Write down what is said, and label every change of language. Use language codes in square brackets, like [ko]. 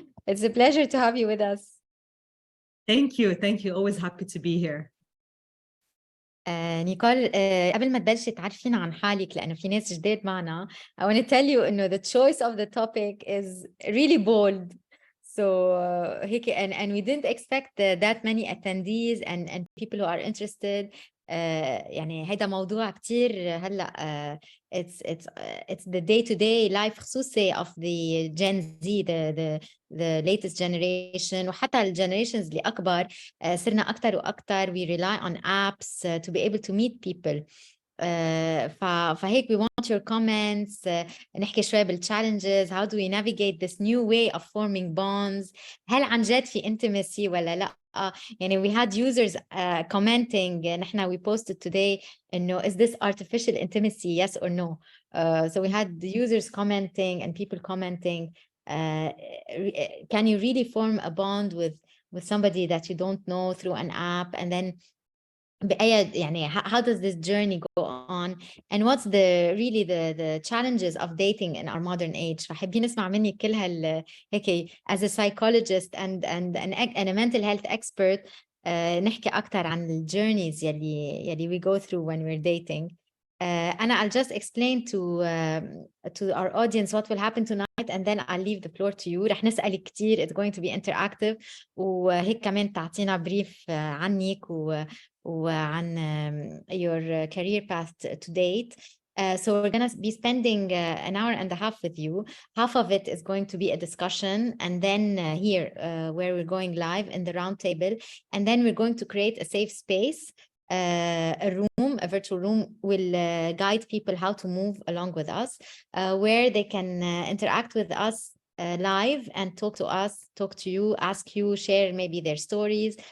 [en] It's a pleasure to have you with us. Thank you. Always happy to be here. [ar] نيكول قبل ما تبلشي تعرفينا عن حالك لأنه في ناس جداد معنا. [en] I want to tell you [ar] إنه [en] the choice of the topic is really bold. So [ar] هيك [en] and we didn't expect that many attendees and people who are interested. [ar] يعني هيدا موضوع كتير هلا [en] it's the day-to-day life [ar] خصوصي [en] of the Gen Z, the latest generation [ar] وحتى الجنريشنز اللي أكبر. صرنا أكتر وأكتر [en] we rely on apps to be able to meet people. [ar] فهيك [en] we want your comments. [ar] نحكي شوي بالchallenges. [en] How do we navigate this new way of forming bonds? [ar] هل عن جد في intimacy ولا لا؟ يعني [en] we had users commenting. [ar] نحن [en] we posted today [ar] إنه [en] is this artificial intimacy, yes or no? So we had the users commenting and people commenting. Can you really form a bond with somebody that you don't know through an app? And then [ar] يعني [en] how does this journey go on, and what's the challenges of dating in our modern age. [ar] فحابين نسمع منك كل هيك [en] as a psychologist and a mental health expert. [ar] نحكي أكتر عن الجيرنيز يلي [en] we go through when we're dating. I'll just explain to our audience what will happen tonight, and then I'll leave the floor to you. [ar] رح نسألك كتير. [en] It's going to be interactive. [ar] وهيك كمان تعطينا بريف عنك وعن [en] your career path to date. So we're going to be spending an hour and a half with you. Half of it is going to be a discussion, and then here where we're going live in the round table, and then we're going to create a safe space. A virtual room will guide people how to move along with us, where they can interact with us live and talk to us, talk to you, ask you, share maybe their stories.